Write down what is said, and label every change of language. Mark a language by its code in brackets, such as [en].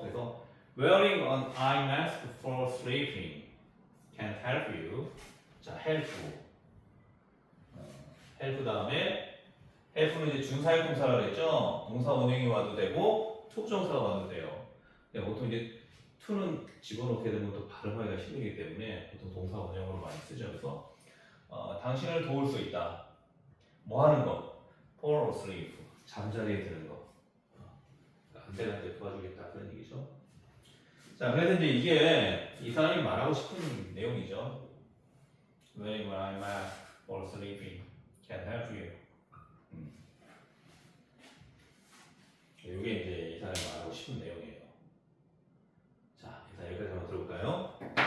[ko] 그래서 [en] wearing an eye mask for sleeping can help you. [ko] 자, help 다음에 help는 이제 준사역 동사라고 했죠. 동사 원형이 와도 되고 투부정사가 와도 돼요. 근데 보통 이제 to는 집어넣게 되면 또 발음하기가 힘들기 때문에 보통 동사 원형으로 많이 쓰죠. 그래서 당신을 도울 수 있다. 뭐 하는 거? [en] fall asleep. [ko] 잠자리에 드는 거. 안대가 이제 도와주겠다 그런 얘기죠. 자, 그래서 이제 이게 이 사람이 말하고 싶은 내용이죠. [en] Wearing an eye mask for sleeping can help you. [ko] 이게 이제 이 사람이 말하고 싶은 내용이에요. 자, 일단 여기까지 한번 들어볼까요?